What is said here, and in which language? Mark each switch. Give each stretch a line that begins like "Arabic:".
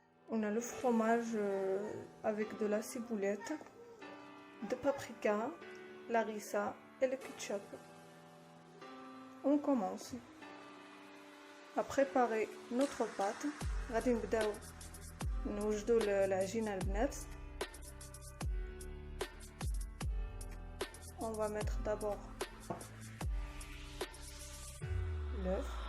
French: On a le fromage avec de la ciboulette, de paprika, l'harissa et le ketchup. On commence à préparer notre pâte.
Arabic: غادي نبداو نوجدو العجينه البنات.
French: On va mettre d'abord l'œuf,